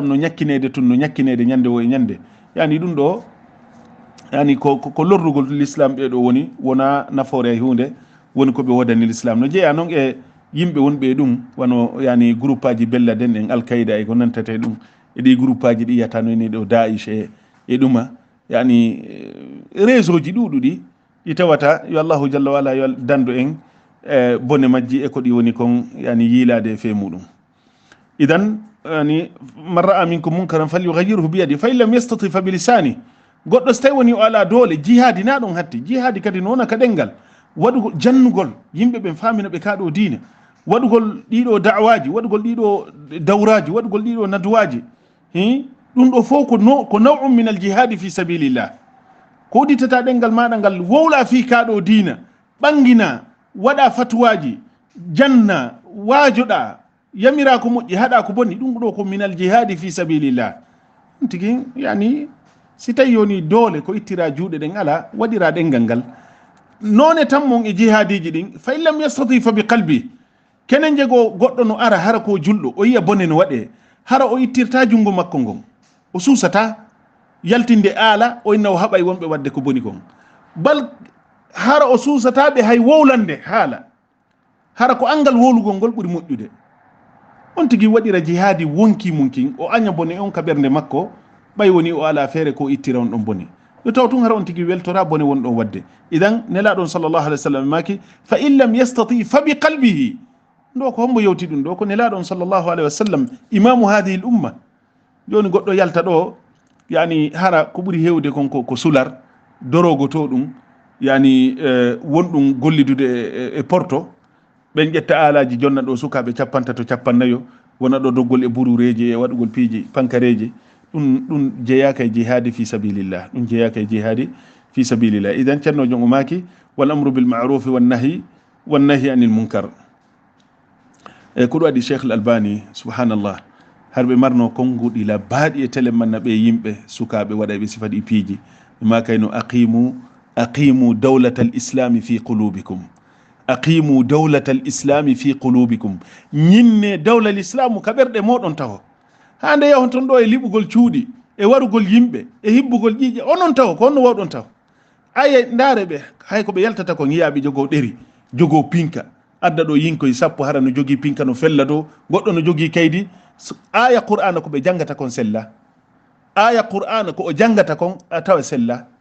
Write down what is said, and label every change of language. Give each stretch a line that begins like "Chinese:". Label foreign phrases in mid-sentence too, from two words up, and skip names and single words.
Fula: no ñakkinede tun no ñakkinede ñande wo e ñande yani ɗum ɗo yani ko lorrugol l'islam ɓeɗo woni wona nafoore e hunde woni koɓe wodani l'islam no jeeya noon e yimɓe wonɓe ɗum wano yani groupe aji bella den en alkayda e ko nantate ɗum e ɗi groupe aji ɗi yiyata noyni ɗo daish e ɗuma yani réseau ji ɗuɗuɗi ɗi tawata yo
Arabic: الله جل وعلا
Fula: yo dando en bone majji e ko ɗi woni kon yani yiilade e fe muɗum.
Arabic: idan yani من رأى منكم منكرا فليغيره بيده فإن لم يستطع فبلسانه.
Fula: goɗɗo so tawi woni o ala doole jihadi na ɗon hatti jihadi kadi no wona ka ɗengal waɗugol jannugol yimɓe ɓen famina ɓe kaɗo diina waɗugol ɗiɗo da'waji waɗugol ɗiɗo dawraji waɗugol ɗiɗo nadwaji ɗum ɗo fof ko
Arabic: نوع من الجهاد في سبيل الله
Fula: ko udditata ɗengal maɗa ngal wowla fi kaɗo diina ɓangina waɗa fatuwaji janna waajoɗa yamira ko moƴƴi haɗa ko bonni ɗum ɗo ko
Arabic: من الجهاد في سبيل الله.
Fula: ɗum tigi yani si tawi yoni doole ko ittira juuɗe ɗen ala waɗira ɗengal ngal none tan mon e jihadiji ɗin
Arabic: فإن لم يستطع فبقلب
Fula: kenen jego goɗɗo no ara hara ko julɗo o yiya bone no waɗe hara o ittirta jungo makko ngon o suusata yaltinde aala o inna o haɓay wonɓe wadde ko boni kon bal hara o suusataɓe hay wowlande haala hara ko angal wowlugol ngol ɓuuri moƴƴude. on tigi waɗira jihadi wonki munkin o aña bone on ka ɓernde makko ɓay woni o ala feere ko ittira on ɗon bone yo taw tun hara on tigi weltora bone won ɗon wadde. idan nelaɗon
Arabic: صلى الله عليه وسلم
Fula: maki
Arabic: فإن لم يستطع فبقلبه
Fula: ɗo ko hombo yewti ɗum ɗo ko nelaɗon
Arabic: صلى الله عليه وسلم إمام هذه الأمة.
Fula: joni goɗɗo yalta ɗo yani hara ko ɓuuri hewde kon ko sular dorogo to ɗum yani wonɗum gollidude e porto ɓen ƴetta alaji jonna ɗo sukaɓe 50 to 54 wona ɗo doggol e burureji e waɗugol piiji pankareji ɗum jeyaka e jihadi
Arabic: في سبيل الله
Fula: ɗum jeyaka e jihadi
Arabic: في سبيل الله.
Fula: idan ceernojo o maki
Arabic: والأمر بالمعروف والنهي عن المنكر
Fula: e ko ɗo waɗi cheikh l albani subhanallah harɓe marno konguɗi la baaɗi e télé manna ɓe yimɓe sukaɓe waɗaɓe sifaɗi piiji ma kayno
Arabic: أقيموا دولة الإسلام في قلوبكم أقيموا دولة الإسلام في قلوبكم
Fula: ñinne dawla l islamu ka ɓerɗe moɗon tawa hande yahon ton ɗo e liɓugol cuuɗi e warugol yimɓe e hibbugol ƴiƴe onon tawa ko onno wawɗon tawa aye ndaare ɓe hay ko ɓe yaltata ko yiyaɓe jogo ɗeri jogo pinka adda ɗo yinkoye sappo hara no jogui pinka no fella dow goɗɗo no jogui kaydi aya qur'ana ko ɓe jangata kon sella aya qur'ana ko o jangata kon a tawa sella